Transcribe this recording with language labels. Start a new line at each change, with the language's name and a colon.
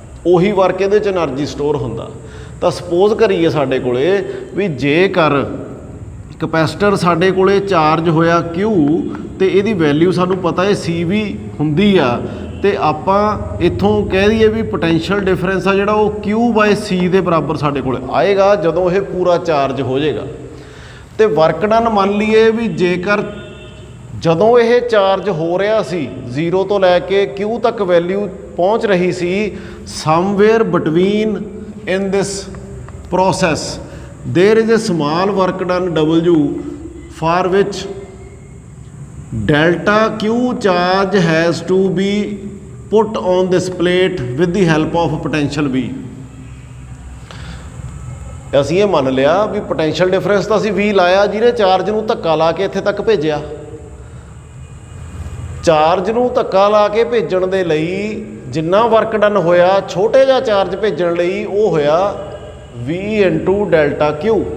Punjabi: ਉਹੀ ਵਰਕ ਇਹਦੇ 'ਚ એનર્ਜੀ ਸਟੋਰ ਹੁੰਦਾ। ਤਾਂ ਸਪੋਜ਼ ਕਰੀਏ ਸਾਡੇ ਕੋਲੇ ਵੀ ਜੇਕਰ ਕਪੈਸਿਟਰ ਸਾਡੇ ਕੋਲੇ ਚਾਰਜ ਹੋਇਆ Q ਤੇ ਇਹਦੀ ਵੈਲਿਊ ਸਾਨੂੰ ਪਤਾ ਹੈ CV ਹੁੰਦੀ ਆ, ਤੇ ਆਪਾਂ ਇੱਥੋਂ ਕਹਿ ਦਈਏ ਵੀ ਪੋਟੈਂਸ਼ੀਅਲ ਡਿਫਰੈਂਸ ਆ ਜਿਹੜਾ ਉਹ Q/C ਦੇ ਬਰਾਬਰ ਸਾਡੇ ਕੋਲ ਆਏਗਾ ਜਦੋਂ ਇਹ ਪੂਰਾ ਚਾਰਜ ਹੋ ਜਾਏਗਾ। ਤੇ ਵਰਕ ਡਨ ਮੰਨ ਲਈਏ ਵੀ ਜੇਕਰ ਜਦੋਂ ਇਹ ਚਾਰਜ ਹੋ ਰਿਹਾ ਸੀ 0 ਤੋਂ ਲੈ ਕੇ Q ਤੱਕ ਵੈਲਿਊ ਪਹੁੰਚ ਰਹੀ ਸੀ somewhere between
English: in this process there is a small work done W for which delta Q charge has to be put on this plate with the help of potential V।
Punjabi: ਅਸੀਂ ਇਹ ਮੰਨ ਲਿਆ ਵੀ potential difference ਤਾਂ ਅਸੀਂ V ਲਾਇਆ ਜਿਹਨੇ charge ਨੂੰ ਧੱਕਾ ਲਾ ਕੇ ਇੱਥੇ ਤੱਕ ਭੇਜਿਆ। ਚਾਰਜ ਨੂੰ ਧੱਕਾ ਲਾ ਕੇ ਭੇਜਣ ਦੇ ਲਈ ਜਿੰਨਾ ਵਰਕ ਡਨ ਹੋਇਆ ਛੋਟੇ ਜਿਹਾ ਚਾਰਜ ਭੇਜਣ ਲਈ ਉਹ ਹੋਇਆ V × ਡੈਲਟਾ Q।